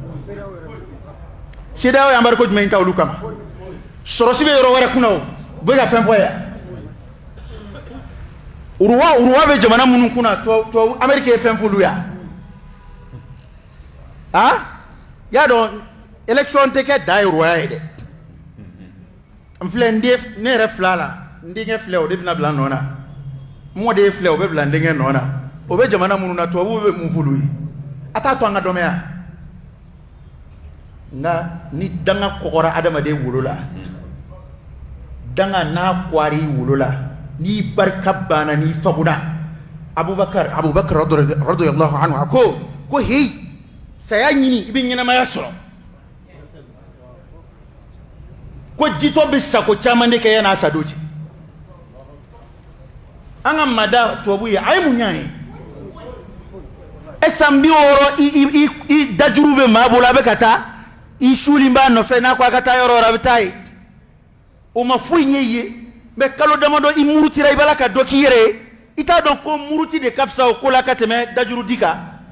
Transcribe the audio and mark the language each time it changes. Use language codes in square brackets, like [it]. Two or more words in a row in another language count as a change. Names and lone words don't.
[bm] CEDEAO ye embargo jumɛn ta olu kama sɔrɔsi bɛ yɔrɔ wɛrɛ kunna o u bɛ ka fɛn fɔ yan uruwa bɛ jamana minnu kunna tubabu Amérique ye fɛn f'olu yan y'a dɔn élection tɛ kɛ da ye uruwa ye dɛ n filɛ ne yɛrɛ filɛ la n denkɛ filɛ o de bɛna bila nɔ na n mɔden filɛ o bɛ bila n denkɛ nɔ na o bɛ jamana minnu na tubabu bɛ mun f'olu ye a t'a to an ka dɔnmaya nka ni danga kɔgɔra adamaden wolo la danga n'a kɔɔri wolo la n'i barika banna n'i faguna Abubakar [ar] رضي الله عنه [bm] a ko heyi saya ɲini i bɛ ɲɛnamaya sɔrɔ ko jitɔ bɛ sago caman de kɛ yan'a sadon cɛ an ka mada tubabu ye a ye mun ɲa ye san 60 i dajuru bɛ maa bolo a bɛ ka taa i suulin b'a nɔfɛ n'a ko a ka taa yɔrɔ yɔrɔ a bɛ taa ye o ma foyi ɲɛ i ye mais kalo damadɔ i murutira i b'a la ka dɔ k'i yɛrɛ ye i t'a dɔn ko muruti de ka fisa o ko la ka tɛmɛ dajuru di kan